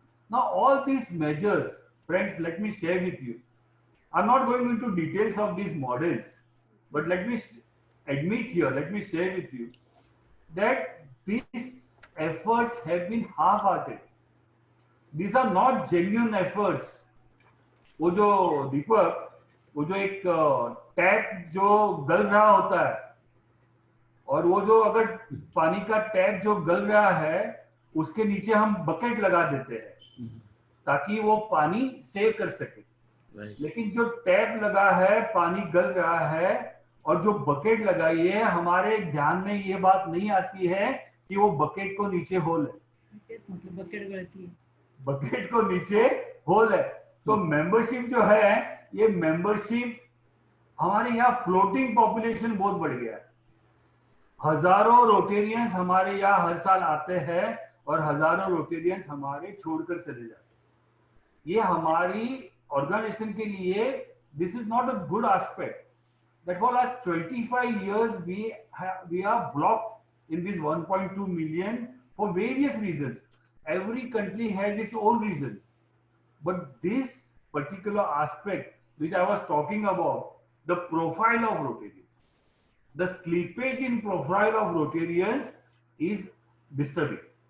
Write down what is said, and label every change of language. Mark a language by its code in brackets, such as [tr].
[en] Now all these measures, friends, let me share with you. I'm not going into details of these models, but let me admit here, let me share with you that these efforts have been half-hearted. These are not genuine efforts. [hi] वो जो दीपक, वो जो एक tap जो गल रहा होता है और वो जो अगर पानी का टैप जो गल रहा है उसके नीचे हम बकेट लगा देते हैं ताकि वो पानी सेव कर सके। लेकिन जो टैप लगा है, पानी गल रहा है और जो बकेट लगाई है, हमारे ध्यान में ये बात नहीं आती है कि वो बकेट को नीचे होल है, मतलब बकेट गलती है, बकेट को नीचे होल है। तो मेंबरशिप जो है, ये मेंबरशिप हमारे यहाँ फ्लोटिंग पॉपुलेशन बहुत बढ़ गया है। हजारों रोटेरियंस हमारे यहाँ हर साल आते हैं और हजारों रोटेरियंस हमारे छोड़कर चले जाते हैं। ये हमारी ऑर्गेनाइजेशन के लिए [en] This is not a good aspect that for last 25 years we are blocked in this 1.2 million for various reasons. Every country has its own reason. But this particular aspect which I was talking about, the profile of Rotarians, the slippage in profile of Rotarians is disturbing.